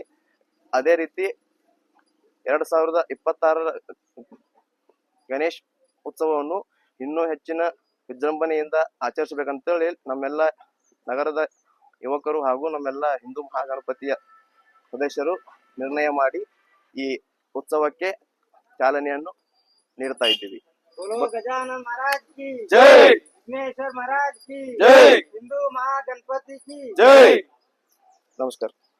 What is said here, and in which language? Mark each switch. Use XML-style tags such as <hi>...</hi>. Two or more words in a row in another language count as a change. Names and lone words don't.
<kn>ಅದೇ ರೀತಿ 2026 ಗಣೇಶ್ ಉತ್ಸವವನ್ನು ಇನ್ನೂ ಹೆಚ್ಚಿನ ವಿಜೃಂಭಣೆಯಿಂದ ಆಚರಿಸಬೇಕಂತೇಳಿ ನಮ್ಮೆಲ್ಲ ನಗರದ ಯುವಕರು ಹಾಗೂ ನಮ್ಮೆಲ್ಲ ಹಿಂದೂ ಮಹಾಗಣಪತಿಯ ಸದಸ್ಯರು ನಿರ್ಣಯ ಮಾಡಿ ಈ ಉತ್ಸವಕ್ಕೆ ಚಾಲನೆಯನ್ನು ನೀಡ್ತಾ ಇದ್ದೀವಿ.</kn> <hi>बोलो गजानन महाराज की जय, विघ्नेश्वर महाराज की जय, हिंदू महागणपति की जय. नमस्कार.</hi>